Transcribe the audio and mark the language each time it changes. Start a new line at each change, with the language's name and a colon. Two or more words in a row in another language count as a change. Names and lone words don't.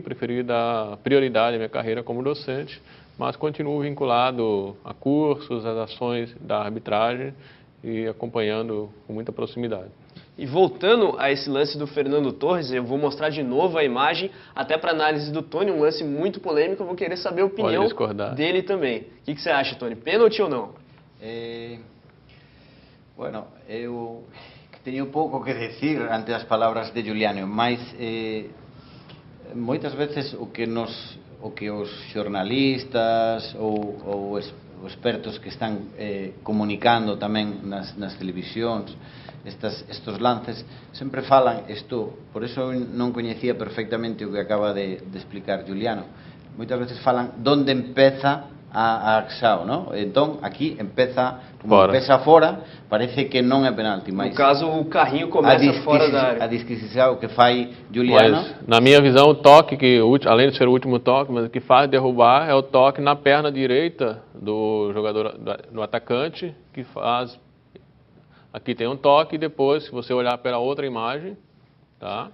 Portuguese: Preferi dar prioridade à minha carreira como docente, mas continuo vinculado a cursos, às ações da arbitragem e acompanhando com muita proximidade. E voltando a esse lance do Fernando Torres, eu vou mostrar de novo a imagem, até para análise do Tony, um lance muito polêmico, eu vou querer saber a opinião dele também. O que você acha, Tony? Pênalti ou não?
Galician: Bueno, eu teño pouco que decir ante as palabras de Juliano, mas moitas veces o que os xornalistas ou expertos que están comunicando tamén nas televisións estos lances, sempre falan isto, por eso non coñecía perfectamente o que acaba de explicar Juliano. Moitas veces falan donde empeza a axao, ¿no? Entón, aquí empeza fora, parece que non é penalti, mas
Portuguese: no caso o carrinho começa fora da área. A disquisição que faz Juliano. Mas, na minha visão, o toque, que além de ser o último toque, mas o que faz derrubar é o toque na perna direita do jogador, do atacante, que faz. Aqui tem um toque e depois, se você olhar pela outra imagem, tá?